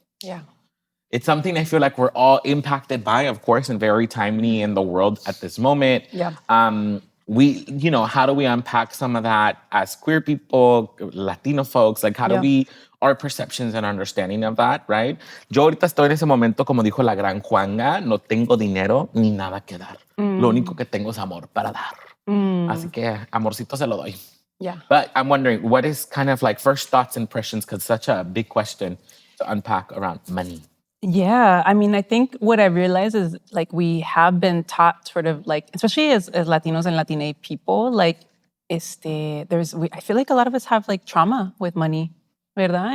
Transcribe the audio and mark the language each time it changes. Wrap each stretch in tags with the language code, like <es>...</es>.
<en>Yeah. It's something I feel like we're all impacted by, of course, and very timely in the world at this moment. Yeah. How do we unpack some of that as queer people, Latino folks? Like, how do we, our perceptions and understanding of that, right?</en> <es>Yo ahorita estoy en ese momento, como dijo la gran Juanga, no tengo dinero ni nada que dar. Lo único que tengo es amor para dar. Así que, amorcito se lo doy.</es> <en>Yeah. But I'm wondering, what is kind of like first thoughts, impressions, because such a big question to unpack around money. Yeah, I mean, I think what I realized is like we have been taught sort of like, especially as Latinos and Latina people, like, I feel like a lot of us have like trauma with money,</en> <es>¿verdad?</es>